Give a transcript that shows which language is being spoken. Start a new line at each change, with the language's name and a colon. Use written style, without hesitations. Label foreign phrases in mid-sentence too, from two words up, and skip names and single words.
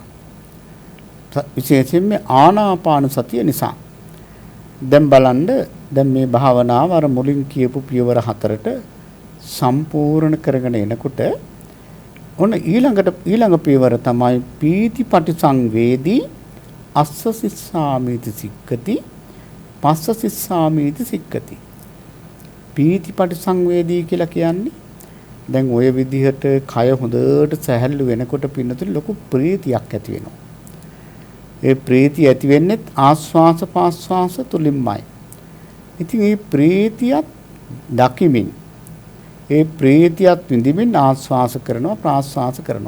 Sinhala: විශේෂයෙන් මේ ආනාපාන සතිය නිසා. දැන් බලන්න දැන් මේ භාවනාව අර මුලින් කියපු පියවර 4ට සම්පූර්ණ කරගෙන එනකොට ඔන්න ඊළඟ පියවර තමයි
Pali: පීතිපටි සංවේදී අස්ස සිස්සාමීති සික්කති පස්ස සිස්සාමීති සික්කති. පීතිපටි සංවේදී
Sinhala: කියලා කියන්නේ දැන් ওই විදිහට කය හොඳට සැහැල්ලු වෙනකොට පින්නතුනේ ලොකු ප්‍රීතියක් ඇති වෙනවා. ඒ ප්‍රීතිය ඇති වෙන්නේ ආස්වාස පාස්වාස තුලින්මයි. ඉතින් මේ ප්‍රීතියත් දකිමින් ඒ ප්‍රීතියත් විඳිමින් ආස්වාස කරනවා ප්‍රාස්වාස කරනවා.